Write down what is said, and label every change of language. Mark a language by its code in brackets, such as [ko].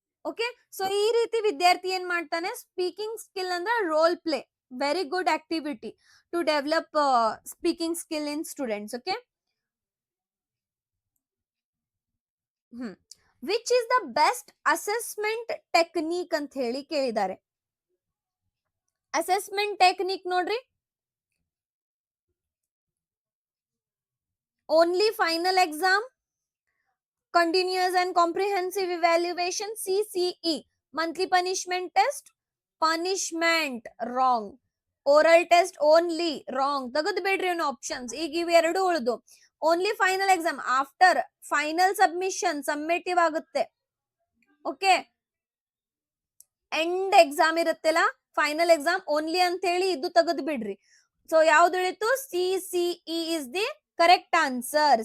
[en] okay, so [kn] ಈ ರೀತಿ ವಿದ್ಯಾರ್ಥಿ ಏನ್ ಮಾಡ್ತಾನೆ, [en] speaking skill [kn] ಅಂದ್ರೆ [en] Role play, very good activity to develop speaking skill in students. Okay, which is the best assessment technique [kn] ಅಂತ ಹೇಳಿ ಕೇಳಿದ್ದಾರೆ. [en] assessment technique [kn] ನೋಡ್ರಿ, [en] Only final exam, continuous and comprehensive evaluation, CCE, monthly punishment test, punishment wrong, oral test only wrong. [kn] ತಗದು ಬಿಡ್ರಿ ಅವನು options. ಈಗ ಇವೆರಡು ಉಳಿದು [en] only final exam, after final summative [kn] ಆಗುತ್ತೆ. ಓಕೆ, ಎಂಡ್ ಎಕ್ಸಾಮ್ ಇರುತ್ತಲ್ಲ, [en] final exam only [kn] ಅಂತ ಹೇಳಿ ಇದು ತೆಗೆದು ಬಿಡ್ರಿ. [en] so [kn] ಯಾವ್ದು ಉಳಿತು, [en] CCE is the correct answer.